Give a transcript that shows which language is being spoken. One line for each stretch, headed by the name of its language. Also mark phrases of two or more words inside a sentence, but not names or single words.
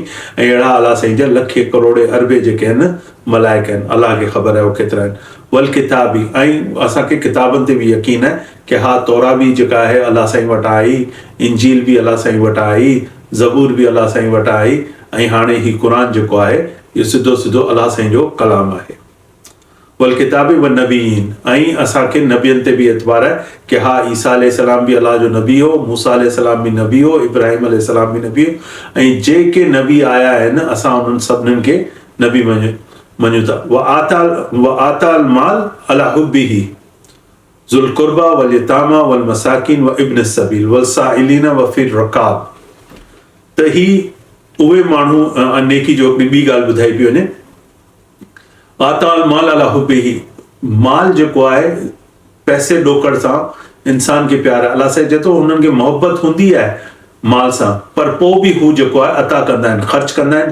Sindhi: ऐं अहिड़ा अलाह साईं जा लखे करोड़े अरबे जेके आहिनि मलाइक आहिनि, अलाह खे ख़बर आहे उहे केतिरा आहिनि।
Arabic: والكتاب
Sindhi: ऐं असांखे किताबनि ते बि यकीन आहे कि हा तौरा बि जेका आहे अलाह साईं वटां आई, इंजील बि अलाह साईं वटां आई, ज़बूर बि अलाह साईं वटां आई, ऐं हाणे ही क़ुरान जेको आहे इहो सिधो सिधो अलाह साईं जो कलाम आहे।
Arabic: والكتاب والنبيين
Sindhi: ऐं असांखे नबियनि ते बि एतबार आहे कि हा ईसा अलैहिस्सलाम बि अलाह जो नबी हो, मूसा अलैहिस्सलाम बि नबी हो, इब्राहिम अलैहिस्सलाम बि नबी हो, ऐं जेके नबी आया आहिनि असां उन्हनि सभिनीनि खे नबी मञूं था।
Arabic: وآتى المال على حبه ذوي القربى واليتامى والمساكين وابن السبيل والسائلين وفي الرقاب.
Sindhi: त ही उहे माण्हू नेकी जो ॿी ॻाल्हि ॿुधाई पई वञे।
Arabic: آتى المال على حبه,
Sindhi: माल जेको आहे पैसे ॾोकड़ सां इंसान खे प्यार आहे। अलाह साईं चए थो हुननि खे मोहबत हूंदी आहे माल सां, पर पोइ बि हू जेको आहे अता कंदा आहिनि, ख़र्च कंदा आहिनि।